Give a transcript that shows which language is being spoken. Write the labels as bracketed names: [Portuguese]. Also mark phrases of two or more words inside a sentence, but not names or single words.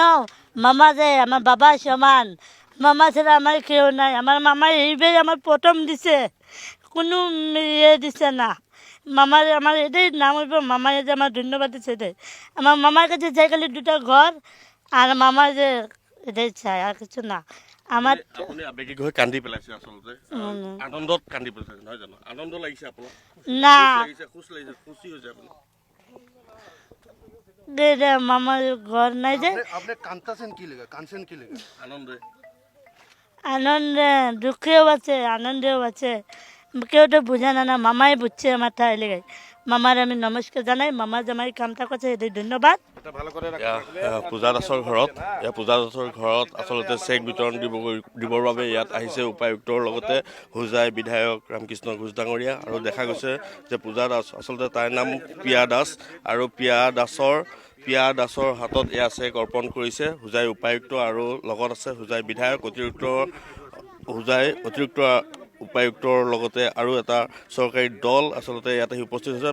[Bangla] মামা যে আমার বাবা সমান, মামা ছাড়া আমার কেউ নাই। আমার মামাই এইভাবে আমার প্রথম দিছে, কোনো ইয়ে দিছে না। মামার আমার এটাই নাম হইব, মামাই যে আমার ধন্যবাদ দিছে এটাই। আমার মামার কাছে চাই খালি 2টা ঘর, আর মামা যে এটাই চাই, আর কিছু না। আমার [Assamese] আপুনি আবেগিক হৈ কান্দি পেলাইছে আচলতে আনন্দত কান্দি পেলাইছে নহয় জানো আনন্দ লাগিছে আপোনাৰ না খুশ লাগিছে খুশি হৈছে আপুনি [Bangla] মামার ঘর নাই যে আপনি কাঁদতেছেন কি লেগে কাঁদছেন কি লেগে আনন্দে আনন্দে দুঃখেও আছে আনন্দেও আছে, কেউ তো বুঝে না। মামাই বুঝছে আমার তাই লেগে। মামার আমি নমস্কার জানাই, মামা জামাই কামটা করছে এটাই ধন্যবাদ। [Assamese] পূজা দাসৰ ঘৰত পূজা দাসৰ ঘৰত আচলতে চেক বিতৰণ দিবৰ বাবে ইয়াত আহিছে উপায়ুক্তৰ লগতে হোজাই বিধায়ক ৰামকৃষ্ণ ঘোষ ডাঙৰীয়া। আৰু দেখা গৈছে যে পূজা দাস আচলতে তাইৰ নাম পিয়া দাস, আৰু পিয়া দাসৰ হাতত এয়া চেক অৰ্পণ কৰিছে হোজাই উপায়ুক্ত, আৰু লগত আছে হোজাই বিধায়ক অতিৰিক্ত উপায়ুক্তৰ লগতে আৰু এটা চৰকাৰী দল আচলতে ইয়াত আহি উপস্থিত হৈছে।